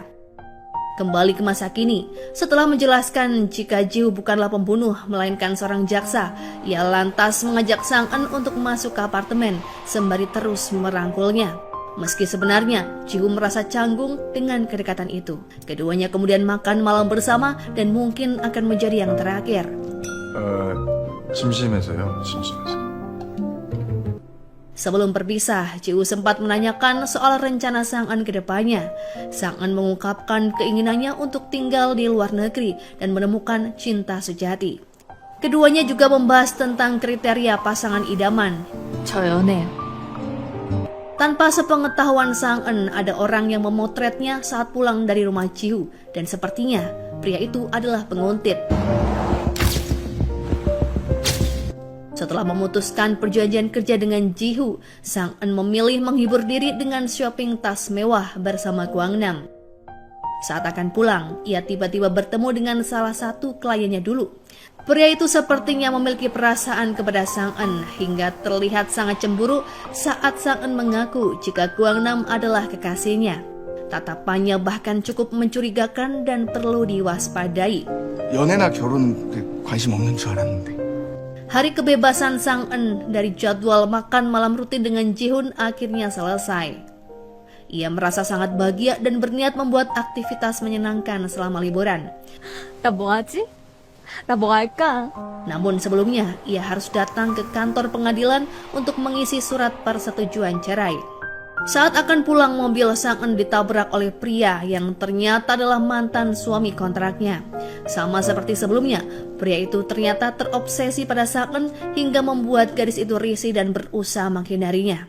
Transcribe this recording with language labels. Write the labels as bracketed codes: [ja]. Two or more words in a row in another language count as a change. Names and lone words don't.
[id] Kembali ke masa kini, setelah menjelaskan jika Ji-hu bukanlah pembunuh melainkan seorang jaksa, ia lantas mengajak Sang-eun untuk masuk ke apartemen sembari terus merangkulnya. Meski sebenarnya Ji-hu merasa canggung dengan kedekatan itu. Keduanya kemudian makan malam bersama dan mungkin akan menjadi yang terakhir. [ko] 심심해서요. 심심해서. [id] Sebelum berpisah, Ji-hu sempat menanyakan soal rencana Sang-eun ke depannya. Sang-eun mengungkapkan keinginannya untuk tinggal di luar negeri dan menemukan cinta sejati. Keduanya juga membahas tentang kriteria pasangan idaman. [ko] 저 연애요. [id] Tanpa sepengetahuan Sang-eun, ada orang yang memotretnya saat pulang dari rumah Ji-hu, dan sepertinya pria itu adalah penguntit. Setelah memutuskan perjanjian kerja dengan Ji-hu, Sang-eun memilih menghibur diri dengan shopping tas mewah bersama Kwang-nam. Saat akan pulang, ia tiba-tiba bertemu dengan salah satu kliennya dulu. Pria itu sepertinya memiliki perasaan kepada Sang-eun hingga terlihat sangat cemburu saat Sang-eun mengaku jika Kwang-nam adalah kekasihnya. Tatapannya bahkan cukup mencurigakan dan perlu diwaspadai. [ko] 연애나 결혼은 관심 없는 줄 알았는데. [id] Hari kebebasan Sang-eun dari jadwal makan malam rutin dengan Ji-hun akhirnya selesai. Ia merasa sangat bahagia dan berniat membuat aktivitas menyenangkan selama liburan. [ko] 나 뭐 하지? 나 뭐 할까? [id] Namun sebelumnya, ia harus datang ke kantor pengadilan untuk mengisi surat persetujuan cerai. Saat akan pulang, mobil Sang-eun ditabrak oleh pria yang ternyata adalah mantan suami kontraknya. Sama seperti sebelumnya, pria itu ternyata terobsesi pada Sang-eun hingga membuat gadis itu risih dan berusaha menghindarinya.